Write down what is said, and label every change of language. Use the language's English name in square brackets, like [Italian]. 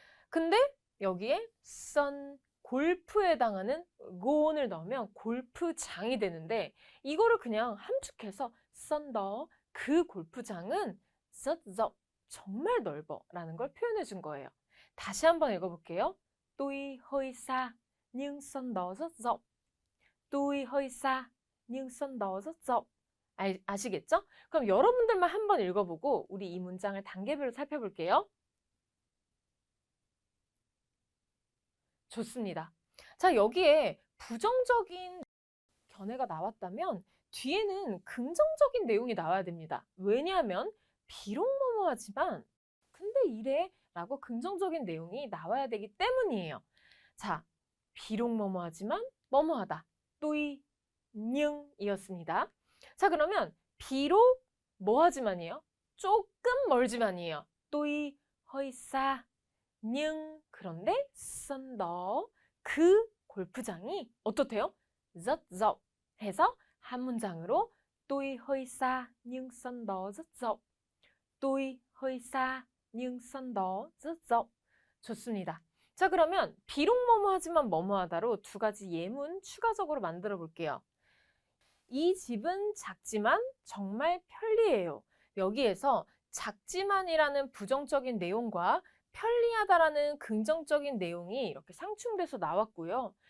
[Korean] 근데 여기에 선 골프에 해당하는 goon을 넣으면 골프장이 되는데 이거를 그냥 함축해서 썬더 그 골프장은 [Vietnamese] rất rộng [Korean] 정말 넓어 라는 걸 표현해 준 거예요. 다시 한번 읽어볼게요. [Vietnamese] Tuy hơi xa nhưng sân đó rất rộng. Tuy hơi xa nhưng sân đó rất rộng. [Korean] 아시겠죠? 그럼 여러분들만 한번 읽어보고 우리 이 문장을 단계별로 살펴볼게요. 좋습니다. 자, 여기에 부정적인 견해가 나왔다면 뒤에는 긍정적인 내용이 나와야 됩니다. 왜냐하면 비록 뭐뭐하지만 근데 이래 라고 긍정적인 내용이 나와야 되기 때문이에요. 자, 비록 뭐뭐하지만 뭐뭐하다. 또이 nhưng 이었습니다. 자, 그러면 비록 뭐하지만이에요? 조금 멀지만이에요. 또이 [Vietnamese] hơi xa nhưng [Korean] 그런데 [Vietnamese] sân đó [Korean] 그 골프장이 어떻대요? [Vietnamese] rất rộng [Korean] 해서 한 문장으로 [Vietnamese] Tuy hơi xa nhưng sân đó rất rộng. [Korean] Tuy hơi xa nhưng sân đó rất rộng. 좋습니다. 자, 그러면 비록 뭐뭐하지만 뭐뭐하다로 두 가지 예문 추가적으로 만들어 볼게요. 이 집은 작지만 정말 편리해요. 여기에서 작지만이라는 부정적인 내용과 편리하다라는 긍정적인 내용이 이렇게 상충돼서 나왔고요.